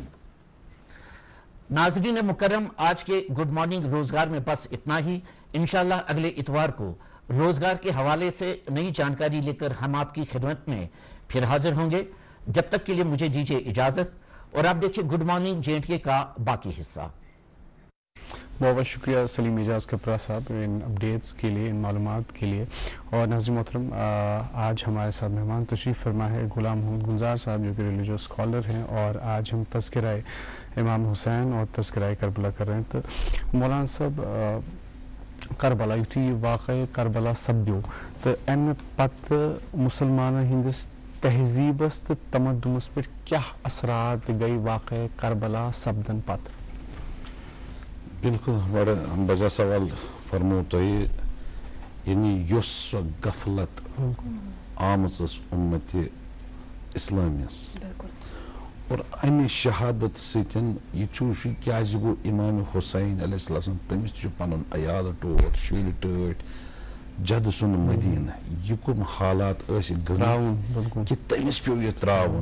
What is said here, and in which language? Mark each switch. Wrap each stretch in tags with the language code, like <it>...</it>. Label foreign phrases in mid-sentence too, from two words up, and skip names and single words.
<ur>ناظرین مکرم، آج کے گڈ مارننگ روزگار میں بس اتنا ہی. انشاءاللہ اگلے اتوار کو روزگار کے حوالے سے نئی جانکاری لےکر ہم آپکی خدمت میں پھر حاضر ہوں گے. جب تک کے لیے مجھے دیجیے اجازت اور آپ دیکھیے گڈ مارننگ J&K کا باقی حصہ. بہت بہت شکریہ سلیم اعجاز کپرا صاحب ان اپڈیٹس کے لیے، ان معلومات کے لیے. اور ناظرین محترم، آج ہمارے ساتھ مہمان تشریف فرما ہے غلام محمد گلزار صاحب جو کہ</ur> <en>religious scholar</en> <ur>ہیں، اور آج ہم تذکرہ امام حسین اور تذکرہ کربلا کر رہے ہیں.</ur> <ks>تو مولانا صاحب، کربلا یُتھُے یہِ واقعہ کربلا سپدیو تو امہِ پتہٕ مُسلمانن ہٕنٛدِس تہذیٖبس تہٕ تمدُنس پٮ۪ٹھ کیٛاہ اثرات گٔے واقعہ کربلا سپدن پتہٕ؟ بالکل بڑا بجا سوال فرمو تۄہہِ، یعنی یۄس سۄ غفلت آمٕژ ٲس اُمتِ اسلامِیس اور امہِ شہادت سۭتۍ یہِ چھُ کیٛازِ گوٚو امام حسین علیہ السلام تٔمِس تہِ چھُ پنُن عیال ٹوٹھ شُرۍ ٹٲٹھۍ جد سُنٛد مدیٖنہ، یہِ کُم حالات ٲسۍ گٔمٕتۍ کہِ تٔمِس پیوٚو یہِ ترٛاوُن.</ks>